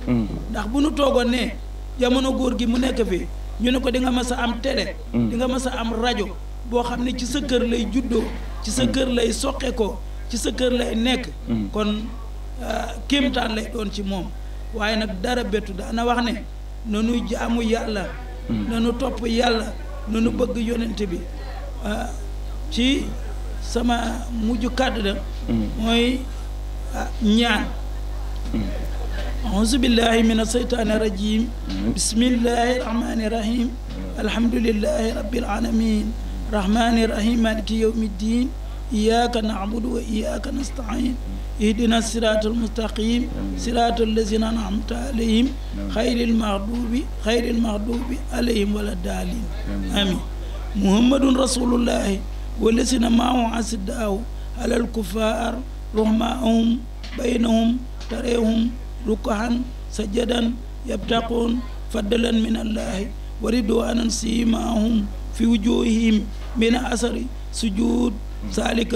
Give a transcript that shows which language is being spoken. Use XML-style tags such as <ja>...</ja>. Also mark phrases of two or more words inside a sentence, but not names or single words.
<wo>ndax bu nu toogoon ne jamono góor gi mu nekk fi ñu ne ko di nga mas a am télé di nga mas a am rajo boo xam ne ci sa kër lay juddoo ci sa kër lay soqe ko ci sa kër lay nekk kon kéemtaan lay doon ci moom waaye nag dara bettu daana wax ne nanu jaamu yàlla nanu topp yàlla nanu bëgg yonent bi ci sama mujj kàddu da mooy ñaan</wo> <ar>أعوذ بالله من الشيطان الرجيم بسم الله الرحمن الرحيم الحمد لله رب العالمين الرحمن الرحيم مالك يوم الدين إياك نعبد وإياك نستعين اهدنا الصراط المستقيم صراط الذين أنعمت عليهم غير المغضوب عليهم ولا الضالين آمين محمد رسول الله والذين معه أشداء على الكفار رحماء بينهم تراهم ركعا سجدا يبتغون فضلا من الله ورضوانا سيماهم في وجوههم من أثر السجود ذلك</ar>